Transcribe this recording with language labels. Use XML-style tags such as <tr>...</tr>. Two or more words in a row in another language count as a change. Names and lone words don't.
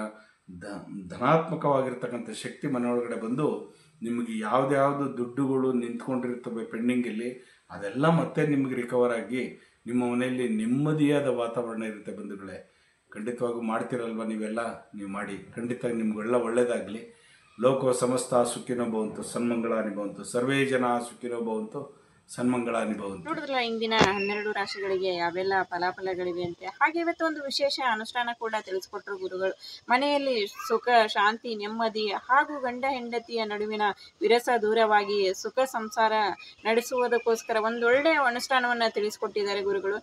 <kn>ಧನಾತ್ಮಕವಾಗಿರ್ತಕ್ಕಂಥ ಶಕ್ತಿ ಮನೆಯೊಳಗಡೆ ಬಂದು ನಿಮಗೆ ಯಾವ್ದು ದುಡ್ಡುಗಳು ನಿಂತ್ಕೊಂಡಿರ್ತವೆ ಪೆಂಡಿಂಗಲ್ಲಿ, ಅದೆಲ್ಲ ಮತ್ತೆ ನಿಮಗೆ ರಿಕವರ್ ಆಗಿ ನಿಮ್ಮ ಮನೆಯಲ್ಲಿ ನೆಮ್ಮದಿಯಾದ ವಾತಾವರಣ ಇರುತ್ತೆ ಬಂಧುಗಳೇ. ಖಂಡಿತವಾಗೂ ಮಾಡ್ತಿರಲ್ವ ನೀವೆಲ್ಲ? ನೀವು ಮಾಡಿ, ಖಂಡಿತ ನಿಮ್ಗೆಲ್ಲ ಒಳ್ಳೆಯದಾಗಲಿ.</kn> <sa>ಲೋಕೋ ಸಮಸ್ತ ಸುಖಿನೋ ಭವಂತು, ಸನ್ಮಂಗಳಾನಿ ಭವಂತು, ಸರ್ವೇ ಜನ ಸುಖಿನೋ ಭವಂತು, ಸನ್ಮಂಗಳಾನಿ ಭವಂತು.</sa> <kn>ನೋಡಿದ್ರಲ್ಲ ಇಂದಿನ 12 ರಾಶಿಗಳಿಗೆ ಯಾವೆಲ್ಲ ಫಲಾಫಲಗಳಿವೆ ಅಂತೆ. ಹಾಗೆ ಇವತ್ತು ಒಂದು ವಿಶೇಷ ಅನುಷ್ಠಾನ ಕೂಡ ತಿಳಿಸ್ಕೊಟ್ರು ಗುರುಗಳು. ಮನೆಯಲ್ಲಿ ಸುಖ, ಶಾಂತಿ, ನೆಮ್ಮದಿ ಹಾಗೂ ಗಂಡ ಹೆಂಡತಿಯ ನಡುವಿನ ವಿರಸ ದೂರವಾಗಿ ಸುಖ ಸಂಸಾರ ನಡೆಸುವುದಕ್ಕೋಸ್ಕರ ಒಂದೊಳ್ಳೆ ಅನುಷ್ಠಾನವನ್ನ ತಿಳಿಸ್ಕೊಟ್ಟಿದ್ದಾರೆ ಗುರುಗಳು.</kn>